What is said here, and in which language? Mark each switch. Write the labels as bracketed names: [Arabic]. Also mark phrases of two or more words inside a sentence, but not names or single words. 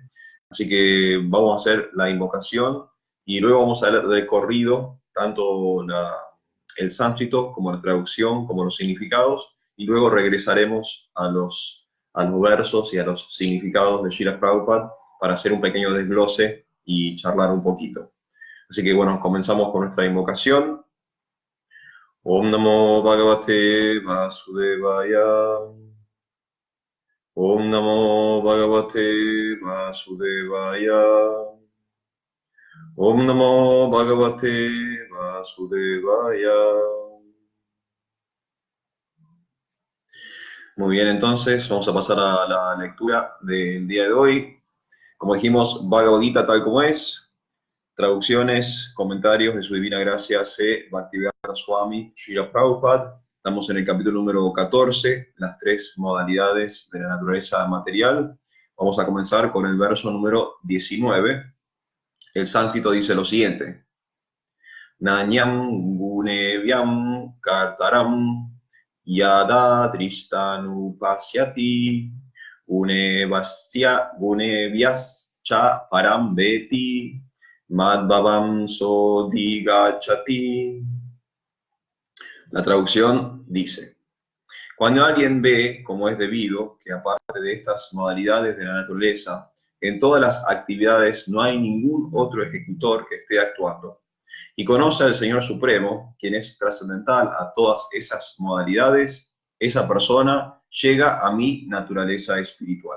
[Spanish] Así que vamos a hacer la invocación y luego vamos a leer de corrido tanto el sánscrito como la traducción, como los significados, y luego regresaremos a los versos y a los significados de Srila Prabhupada para hacer un pequeño desglose y charlar un poquito. Así que bueno, comenzamos con nuestra invocación. [Sanskrit] Om Namo Bhagavate Vasudevaya. Om Namo Bhagavate Vasudevaya. Om Namo Bhagavate Vasudevaya. [Spanish] Muy bien, entonces vamos a pasar a la lectura del día de hoy. Como dijimos, Bhagavad Gita tal como es, traducciones, comentarios de su divina gracia C. Bhaktivedanta Swami Srila Prabhupada. Estamos en el capítulo número 14, las tres modalidades de la naturaleza material. Vamos a comenzar con el verso número 19. El sánscrito dice lo siguiente: [Sanskrit] Nanyam gunevyam kartaram yada dristanupasyati gunevyascha param veti madbhavam sodigachati. [Spanish] La traducción dice: cuando alguien ve, como es debido, que aparte de estas modalidades de la naturaleza, en todas las actividades no hay ningún otro ejecutor que esté actuando, y conoce al Señor Supremo, quien es trascendental a todas esas modalidades, esa persona llega a mi naturaleza espiritual.